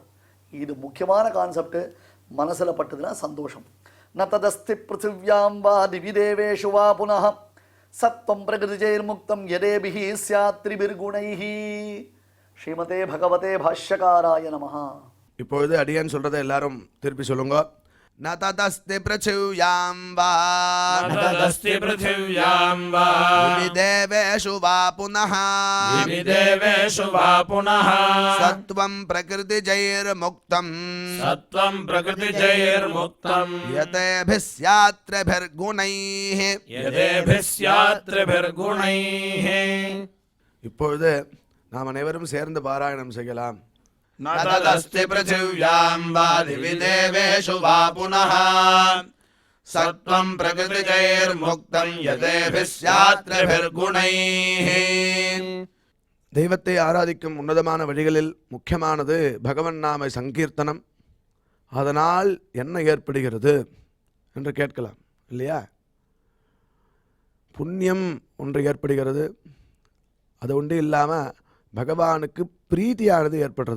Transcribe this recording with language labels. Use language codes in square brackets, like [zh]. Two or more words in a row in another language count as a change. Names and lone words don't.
[ta] இது முக்கியமான கான்செப்ட். மனசில் பட்டதுன்னா சந்தோஷம். [sa] न तदस्ति पृथिव्यां वा दिवि देवेषु वा पुनः सत्त्वं प्रकृतिजैर्मुक्तं यदेभिः स्यात् त्रिभिर्गुणैः. श्रीमते भगवते भाष्यकाराय नमः. [ta] இப்பொழுது அடியான் சொல்றதை எல்லாரும் திருப்பி சொல்லுங்க. [sa] न तदस्ति पृथिव्यां वा तदस्ति पृथिव्यां वा देवेषु वा पुनः देवेषु वा पुनः सत्वं प्रकृतिजैर्मुक्तं यतेभिः स्यात्रिभिर्गुणैः [ta] இப்பொழுது நாம் அனைவரும் சேர்ந்து பாராயணம் செய்யலாம். [sa] न तदस्ति पृथिव्यां वा दिवि देवेषु वा पुनः सत्त्वं प्रकृतिजैर्मुक्तं यतेभिः स्यात्रिभिर्गुणैः. [ta] தெய்வத்தை ஆராதிக்கும் உன்னதமான வழிகளில் முக்கியமானது பகவன் நாம சங்கீர்த்தனம். அதனால் என்ன ஏற்படுகிறது என்று கேட்கலாம் இல்லையா? புண்ணியம் ஒன்று ஏற்படுகிறது. அது ஒன்று இல்லாமல் பகவானுக்கு பிரீத்தியானது ஏற்படுறது.